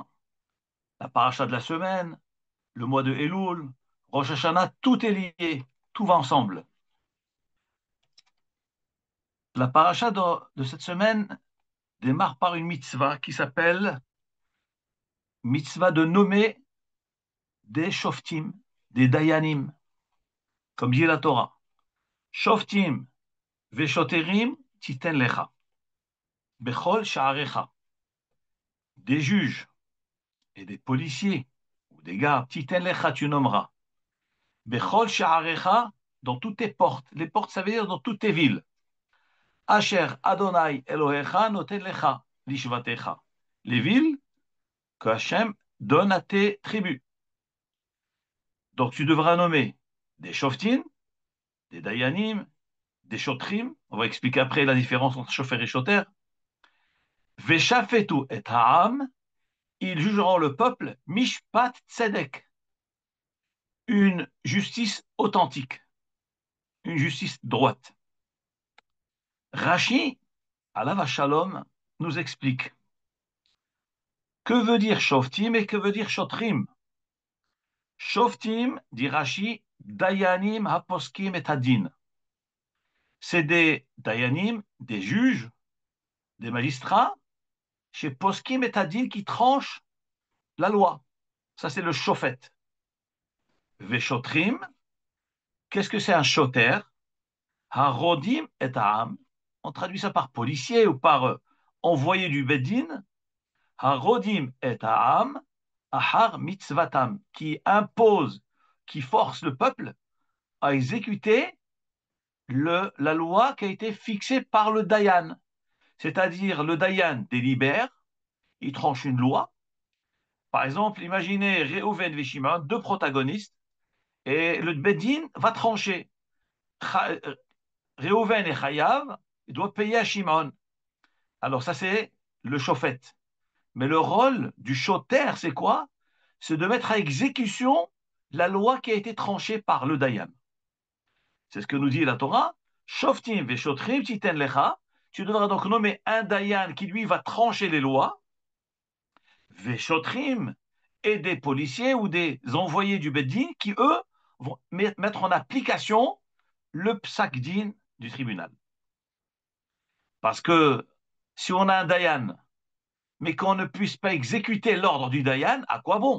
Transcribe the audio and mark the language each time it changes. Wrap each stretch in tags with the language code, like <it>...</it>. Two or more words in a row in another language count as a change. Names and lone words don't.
<fr>La paracha de la semaine, le mois de Elul, Rosh Hashanah, tout est lié, tout va ensemble. La paracha de cette semaine démarre par une mitzvah qui s'appelle mitzvah de nommer des shoftim, des dayanim, comme dit la Torah.</fr> <he>שופטים ושוטרים תתן לך, בכל שעריך.</he> <fr>Des juges et des policiers, ou des gardes,</fr> <he>תתן לך,</he> <fr>tu nommeras.</fr> <he>בכל שעריך,</he> <fr>dans toutes tes portes. Les portes, ça veut dire dans toutes tes villes.</fr> <he>אשר ה' אלוקיך נותן לך לשבטיך.</he> <fr>Les villes que Hachem donne à tes tribus. Donc tu devras nommer des shoftim, des dayanim, des shotrim. On va expliquer après la différence entre shofer et shoter.</fr> <he>ושפטו את העם.</he> <fr>Ils jugeront le peuple</fr> <he>משפט צדק.</he> <fr>Une justice authentique. Une justice droite.</fr> <he>Rashi, עליו שלום,</he> <fr>nous explique que veut dire shoftim et que veut dire shotrim.</fr> <he>Shoftim, dit Rashi, דיינים הפוסקים את הדין.</he> <fr>C'est des dayanim, des juges, des magistrats, chez</fr> <he>פוסקים את הדין</he> <fr>qui tranchent la loi. Ça, c'est le shofet. Veshotrim, qu'est-ce que c'est un shoter?</fr> <he>הרודים את העם.</he> <fr>On traduit ça par policier ou par envoyé du Bedin.</fr> <he>הרודים את העם, אחר מצוותם,</he> <fr>qui impose, qui force le peuple à exécuter la loi qui a été fixée par le Dayan. C'est-à-dire, le Dayan délibère, il tranche une loi. Par exemple, imaginez Reuven et Shimon, deux protagonistes, et le Bedin va trancher. Reuven est Chayav, il doit payer à Shimon. Alors ça, c'est le shofet. Mais le rôle du shoter, c'est quoi? C'est de mettre à exécution la loi qui a été tranchée par le Dayan. C'est ce que nous dit la Torah.</fr> <he>שופטים ושוטרים תתן לך.</he> <fr>Tu devras donc nommer un Dayan qui, lui, va trancher les lois. Veshotrim et des policiers ou des envoyés du Beddin qui, eux, vont mettre en application le</fr> <he>פסק דין</he> <fr>du tribunal. Parce que si on a un Dayan, mais qu'on ne puisse pas exécuter l'ordre du Dayan, à quoi bon?</fr>